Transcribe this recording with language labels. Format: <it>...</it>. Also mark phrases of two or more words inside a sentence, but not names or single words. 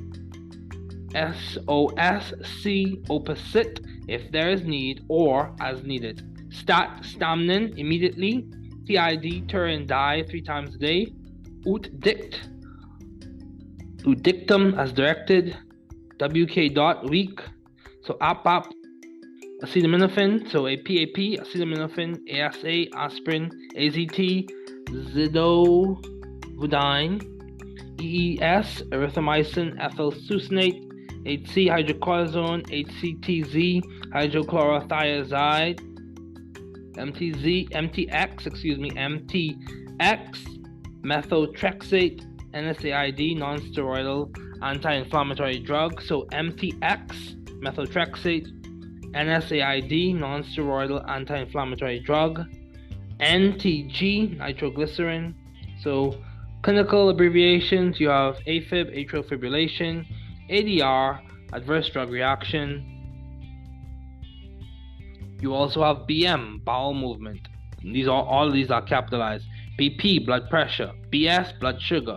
<en>SOS, C, opposite, if there is need, or as needed. Stat, stamnin, immediately. TID, tur and die, 3 times a day.</en> <la>Ut dict, ut dictum,</la> <en>as directed. WK dot, week. So APAP, acetaminophen. So a PAP, acetaminophen. ASA, aspirin. AZT, zidovudine. EES, erythromycin, ethyl succinate. HC, hydrocortisone. HCTZ, hydrochlorothiazide. MTX, methotrexate, NSAID, non-steroidal anti-inflammatory drug. So MTX, methotrexate, NSAID, non-steroidal anti-inflammatory drug. NTG, nitroglycerin. So clinical abbreviations, you have AFib, atrial fibrillation, ADR, adverse drug reaction. You also have BM, bowel movement. All of these are capitalized. BP, blood pressure. BS, blood sugar.</en>